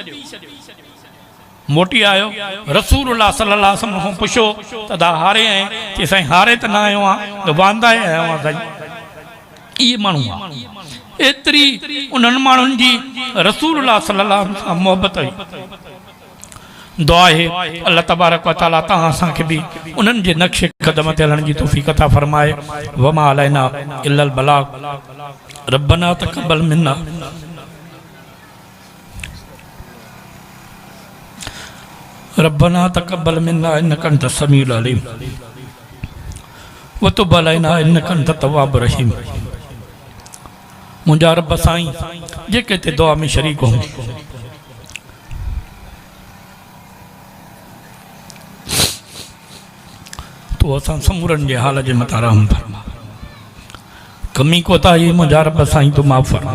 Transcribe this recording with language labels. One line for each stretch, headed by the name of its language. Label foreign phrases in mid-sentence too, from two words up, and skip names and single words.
Sindhi: मोटी आयो
Arabic: رسول الله صلى الله عليه وسلم
Sindhi: खां पुछो त दा हारे आहीं? चई साईं हारे त न आयो आहियां, त वांदा आहियो आहियां साईं। इहे माण्हू आहे। एतिरी उन्हनि माण्हुनि जी
Arabic: رسول الله صلى الله عليه وسلم
Sindhi: मोहबत हुई। दुआ है
Arabic: الله تبارك وتعالى
Sindhi: तहां असांखे बि उन्हनि जे नक्शे क़दम ते हलण जी तौफ़ीक़ अता फरमाए।
Arabic: وما علينا إلا البلاغ ربنا تقبل منا ربنا تقبل منا إنك أنت السميع العليم وتب علينا إنك أنت التواب الرحيم.
Sindhi: मुंहिंजा रब साईं जेके ते दुआ में शरीक हो तो असां समूरनि जे हाल जे मथां रहम फरमा। कमी कोताही मुंहिंजा रब साईं तूं माफ़ फरमा।